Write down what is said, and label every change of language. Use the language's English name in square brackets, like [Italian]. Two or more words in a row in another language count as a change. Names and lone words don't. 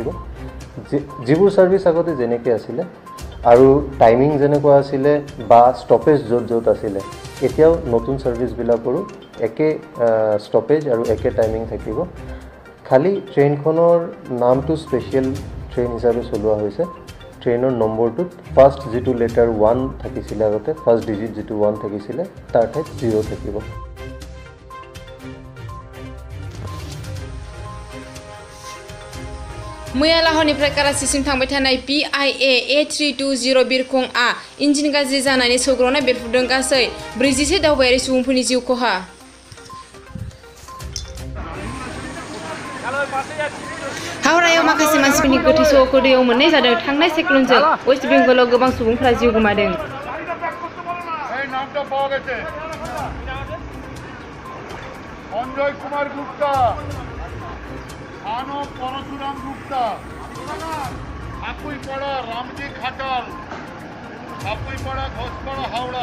[Assamese] যিবোৰ ছাৰ্ভিচ আগতে যেনেকৈ আছিলে আৰু টাইমিং যেনেকুৱা আছিলে বা ষ্টপেজ য'ত য'ত আছিলে, এতিয়াও নতুন ছাৰ্ভিচবিলাকৰো একে ষ্টপেজ আৰু একে টাইমিং থাকিব। খালি ট্ৰেইনখনৰ নামটো [English] special train [Assamese] হিচাপে চলোৱা হৈছে। ট্ৰেইনৰ নম্বৰটোত ফাৰ্ষ্ট যিটো লেটাৰ 1 থাকিছিলে আগতে, [English] first digit [Assamese] যিটো 1 থাকিছিলে তাৰ ঠাইত 0 থাকিব। [Bodo] मैया लाहौरनिफ्राय कराचिसिम थांबाय थानाय PIA A320 बिरखंआ इन्जिन गाज्रि जानानै सौग्रावनाय बेरफ्रुदों गासै 41 दावबायारि सुबुंफोरनि जिउ खहा। हावड़ायाव माखासे मानसिफोरनि गोथै सह'खौ दैयाव मोननाय जादों। थांनाय साइक्लनजों वेस्ट बेंगलाव गोबां सुबुंफोरा जिउ गोमादों। অঞ্জয় কুমার গুপ্তা, আনব পরশুরাম গুপ্তা, ঠাকুইপাড়া রামজি খাটাল, ঠাকুইপাড়া ঘোষপাড়া হাওড়া।